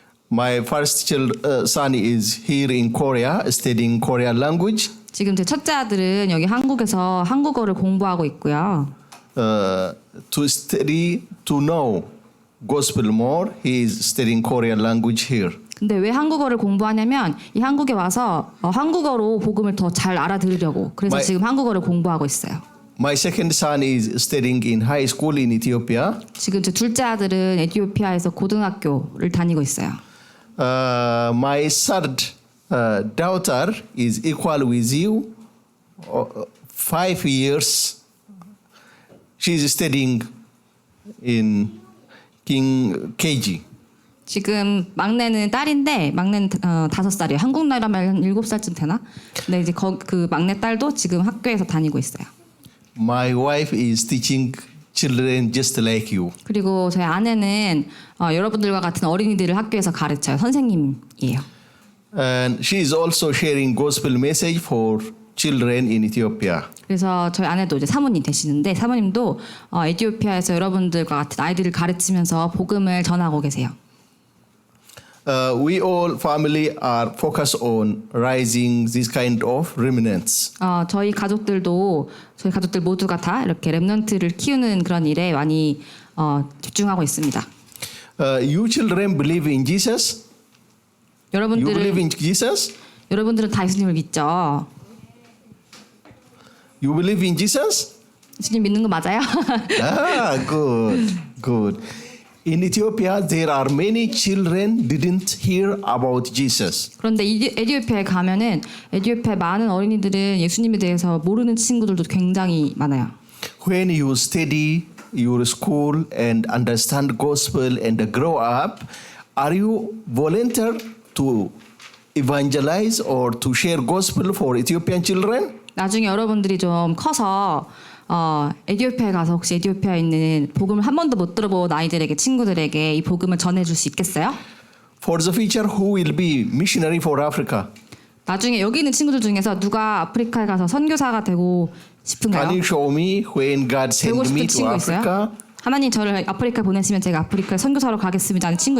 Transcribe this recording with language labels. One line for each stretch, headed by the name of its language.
English: My first son is here in Korea studying Korean language.
Korean: 지금 제 첫째 아들은 여기 한국에서 한국어를 공부하고 있고요.
English: To study, to know gospel more, he is studying Korean language here.
Korean: 근데 왜 한국어를 공부하냐면 이 한국에 와서 한국어로 복음을 더 잘 알아들으려고 그래서 지금 한국어를 공부하고 있어요.
English: My second son is studying in high school in Ethiopia.
Korean: 지금 제 둘째 아들은 에티오피아에서 고등학교를 다니고 있어요.
English: My third daughter is equal with you, 5 years. She is studying in King KG.
Korean: 지금 막내는 딸인데 막내는 5살이에요. 한국 나이라면 한 7살쯤 되나? 근데 이제 그 막내 딸도 지금 학교에서 다니고 있어요.
English: My wife is teaching children just like you.
Korean: 그리고 저희 아내는 여러분들과 같은 어린이들을 학교에서 가르쳐요. 선생님이에요.
English: And she is also sharing gospel message for children in Ethiopia.
Korean: 그래서 저희 아내도 이제 사모님 되시는데 사모님도 에티오피아에서 여러분들과 같은 아이들을 가르치면서 복음을 전하고 계세요.
English: We all family are focused on raising this kind of remnants.
Korean: 저희 가족들 모두가 다 이렇게 렘넌트를 키우는 그런 일에 많이 집중하고 있습니다.
English: You children believe in Jesus? You believe in Jesus?
Korean: 여러분들은 다 예수님을 믿죠.
English: You believe in Jesus?
Korean: 예수님 믿는 거 맞아요?
English: Ah, good, good. In Ethiopia, there are many children didn't hear about Jesus.
Korean: 그런데 에티오피아에 가면은 에티오피아 많은 어린이들은 예수님에 대해서 모르는 친구들도 굉장히 많아요.
English: When you study your school and understand gospel and grow up, are you volunteer to evangelize or to share gospel for Ethiopian children?
Korean: 나중에 여러분들이 좀 커서 에티오피아에 가서 혹시 에티오피아에 있는 복음을 한 번도 못 들어본 아이들에게 친구들에게 이 복음을 전해줄 수 있겠어요?
English: For the future, who will be missionary for Africa?
Korean: 나중에 여기 있는 친구들 중에서 누가 아프리카에 가서 선교사가 되고 싶은가요?
English: Can you show me when God
Korean: 되고
English: sent me to
Korean: 친구 있어요?
English: Africa?
Korean: 하나님 저를 아프리카에 보내시면 제가 아프리카에 선교사로 가겠습니다 하는 친구